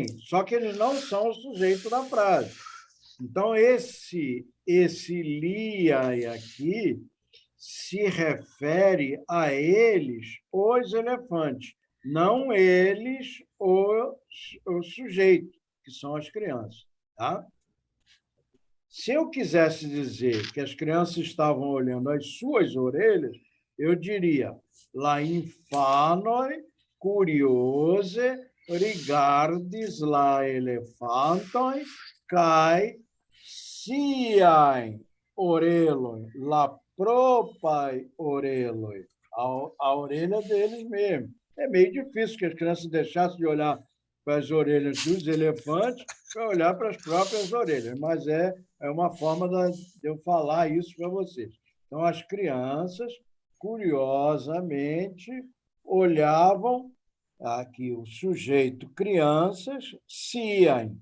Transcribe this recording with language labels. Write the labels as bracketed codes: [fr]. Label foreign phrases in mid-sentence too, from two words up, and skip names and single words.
[pt] Só que eles não são o sujeito da frase. Então, esse liai aqui se refere a eles, os elefantes, não eles, o sujeito, que são as crianças. Tá? Se eu quisesse dizer que as crianças estavam olhando as suas orelhas, eu diria [io] la infanoi curiose rigardis la elefantoi kai siae oreloi, la propai oreloi, [pt] a orelha deles mesmo. É meio difícil que as crianças deixassem de olhar para as orelhas dos elefantes para olhar para as próprias orelhas, mas é uma forma de eu falar isso para vocês. Então, as crianças, curiosamente, olhavam aqui o sujeito crianças, siam.